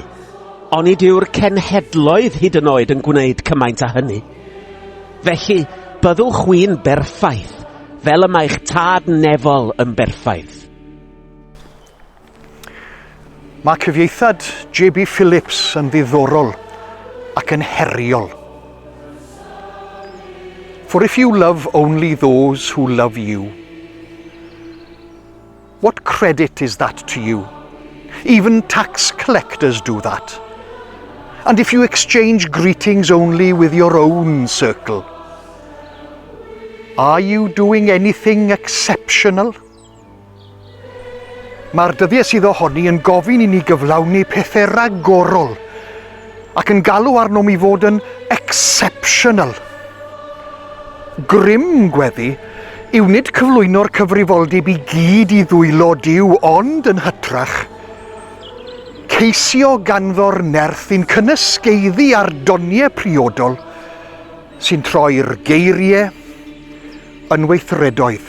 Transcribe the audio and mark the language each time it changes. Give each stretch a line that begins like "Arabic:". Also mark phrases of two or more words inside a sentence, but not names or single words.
Welsh: Onid yw'r cenhedloedd hyd yn oed yn gwneud cymaint â hynny? Felly, byddwch chwi'n berffaith, fel y mae'ch tad nefol yn berffaith. Mae cyfieithad J.B. Phillips yn ddiddorol ac yn heriol.
English: For if you love only those who love you, what credit is that to you? Even tax collectors do that. And if you exchange greetings only with your own circle, are you doing anything exceptional?
Welsh: Mae'r dyddiau sydd ohoni yn gofyn i ni gyflawni pethau ragorol ac yn galw arnom i fod yn exceptional. Grym gweddi yw nid cyflwyno'r cyfrifoldeb i gyd i ddwylo Duw, ond yn hytrach ceisio ganddo'r nerth i'n cynysgeiddi ar doniau priodol sy'n troi'r geiriau yn weithredoedd.